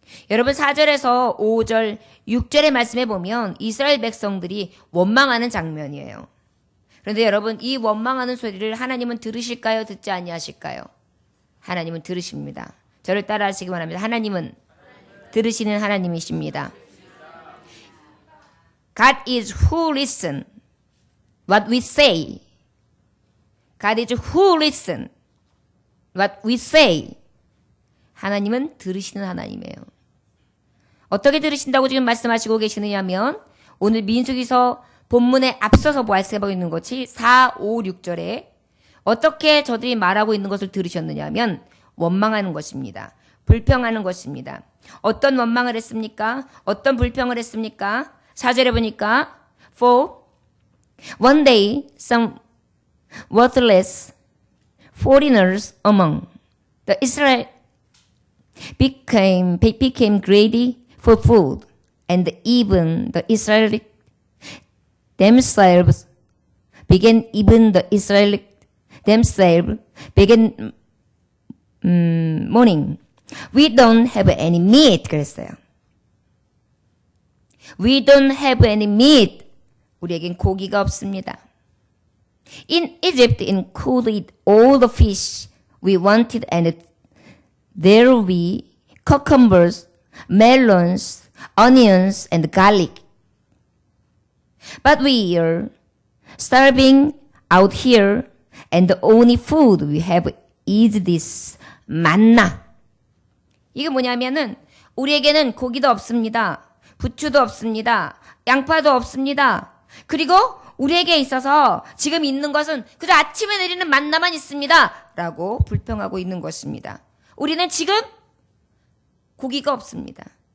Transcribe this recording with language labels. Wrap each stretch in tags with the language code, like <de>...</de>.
<ko>여러분 4절에서 5절, 6절의 말씀에 보면 이스라엘 백성들이 원망하는 장면이에요. 그런데 여러분 이 원망하는 소리를 하나님은 들으실까요? 듣지 아니하실까요? 하나님은 들으십니다. 저를 따라하시기 바랍니다. 하나님은 들으시는 하나님이십니다.</ko> <en>God is who listen what we say. God is who listen what we say.</en> <ko>하나님은 들으시는 하나님이에요. 어떻게 들으신다고 지금 말씀하시고 계시느냐면 오늘 민수기서 본문에 앞서서 말씀하고 있는 것이 4, 5, 6절에 어떻게 저들이 말하고 있는 것을 들으셨느냐면 원망하는 것입니다. 불평하는 것입니다. 어떤 원망을 했습니까? 어떤 불평을 했습니까? 4절에 보니까</ko> <en>For one day some worthless foreigners among the Israel became greedy for food, and even the Israelites themselves began mourning. We don't have any meat.</en> <ko>그랬어요.</ko> <en>We don't have any meat.</en> <ko>우리에겐 고기가 없습니다.</ko> <en>In Egypt, included all the fish we wanted and there will be cucumbers, melons, onions, and garlic. But we are starving out here, and the only food we have is this manna.</en> <ko>이게 뭐냐면은 우리에게는 고기도 없습니다. 부추도 없습니다. 양파도 없습니다. 그리고 우리에게 있어서 지금 있는 것은 그저 아침에 내리는 만나만 있습니다. 라고 불평하고 있는 것입니다. 우리는 지금 고기가 없습니다.</ko>